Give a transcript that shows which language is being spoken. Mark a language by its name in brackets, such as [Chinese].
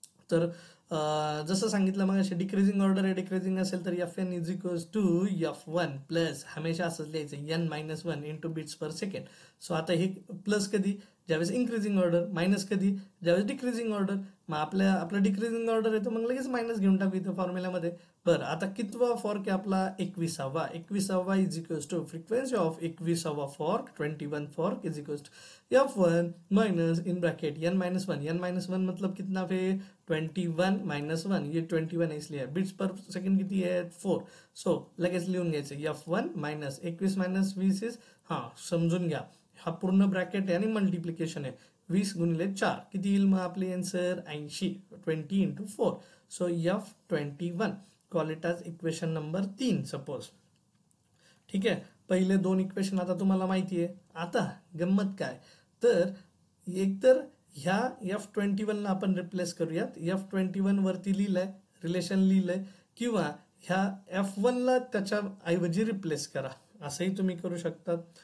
[Marathi] तर जसं सांगितलं मग असे डिक्रीजिंग ऑर्डर आहे, डिक्रीजिंग असेल तर Fn is equals to F1 plus हमेशा असंच लिहायचं n-1 इंटू बीट्स पर सेकंड. सो आता हे प्लस कधी, ज्यावेळेस इन्क्रीजिंग ऑर्डर. मायनस कधी? ज्यावेळेस डिक्रीजिंग ऑर्डर. मग आपलं डिक्रीजिंग ऑर्डर येतं, मग लगेच मायनस घेऊन टाकू इथं फॉर्म्युल्यामध्ये. बरं, आता कितवा फॉर्क आहे आपला? [English] 21वा is equals to frequency of 21वा fork 21 fork is equals to F1 minus in bracket n-1 [Hindi] मतलब कितना पे 21-1, ये 21 है इसलिए [English] Bits per second किती है 4. [Marathi] सो लगेच लिहून घ्यायचं F1 मायनस 21 मायनस 20 इज, समजून घ्या हा पूर्ण ब्रॅकेट आहे आणि मल्टिप्लिकेशन आहे. 20 गुणिले 4 किती येईल मग आपले answer? [English] 80. 20 into 4. So F21 call it as equation number 3 suppose. [Marathi] ठीक आहे, पहिले 2 इक्वेशन आता तुम्हाला माहिती आहे. आता गंमत काय, तर एकतर ह्या F21 ला आपण रिप्लेस करूयात. F21 वरती लिहिलंय, रिलेशन लिहिलंय, किंवा ह्या F1 ला त्याच्या ऐवजी रिप्लेस करा, असंही तुम्ही करू शकतात.